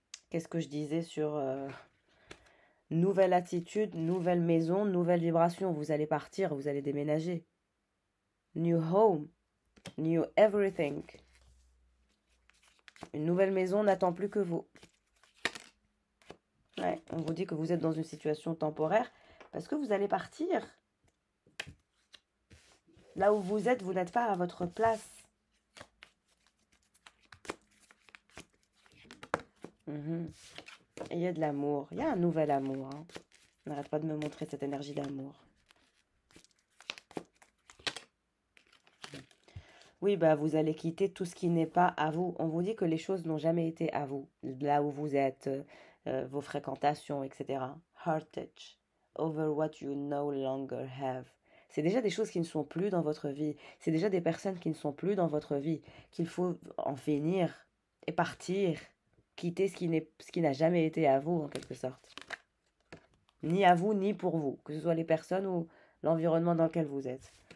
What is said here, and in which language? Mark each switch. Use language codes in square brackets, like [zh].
[fr] Qu'est-ce que je disais sur nouvelle attitude, nouvelle maison, nouvelle vibration. Vous allez partir, vous allez déménager. [en] New home, new everything. [fr] Une nouvelle maison n'attend plus que vous. Ouais, on vous dit que vous êtes dans une situation temporaire parce que vous allez partir. Là où vous êtes, vous n'êtes pas à votre place. Et il y a de l'amour. Il y a un nouvel amour. Hein. N'arrête pas de me montrer cette énergie d'amour. Oui, bah vous allez quitter tout ce qui n'est pas à vous. On vous dit que les choses n'ont jamais été à vous. Là où vous êtes, vos fréquentations, etc. [en] Heart touch. Over what you no longer have. [fr] C'est déjà des choses qui ne sont plus dans votre vie. C'est déjà des personnes qui ne sont plus dans votre vie. Qu'il faut en finir et partir. Quitter ce qui n'a jamais été à vous, en quelque sorte. Ni à vous, ni pour vous. Que ce soit les personnes ou l'environnement dans lequel vous êtes.